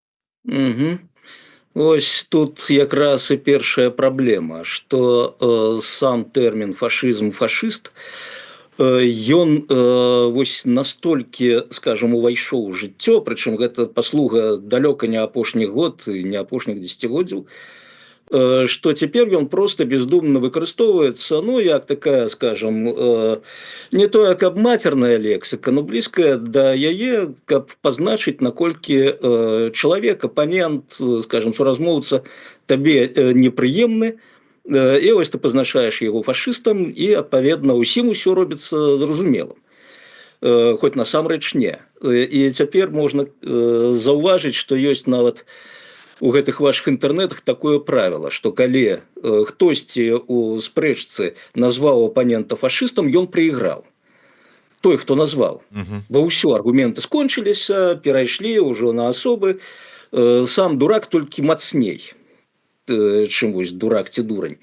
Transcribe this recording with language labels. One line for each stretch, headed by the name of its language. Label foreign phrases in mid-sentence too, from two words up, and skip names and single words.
Belarusian: Ось тут якраз і першая праблема, што сам тэрмін фашызм, фашыст, ён вось настолькі, скажем, увайшоў у жыццё, прычым гэта паслуга далёка не апошні год і не апошніх дзесяцігоддзяў,
Russian: что теперь он просто бездумно
Belarusian: выкарыстоўваецца, ну, як такая,
Russian: скажем, не то, как матерная лексика, но близкая
Belarusian: до яе, каб позначить, наколькі
Russian: человек, оппонент, скажем,
Belarusian: суразмоўца табе непрыемны, і ось ты позначаешь
Russian: его фашистом, и,
Belarusian: адпаведна, усім усё робіцца зразумелым. Хоть насамрэч не. І цяпер можна заўважыць, што ёсць нават у гэтых ваших інтэрнетах такое правило, что калі хтосьці у спрэчцы назваў апанента фашистам, ён прайграў. Той, хто назваў. Бо ўсё, аргументы скончыліся, перайшлі ўжо на асобы. Сам дурак толькі мацней, чым вось дурак ці дурань.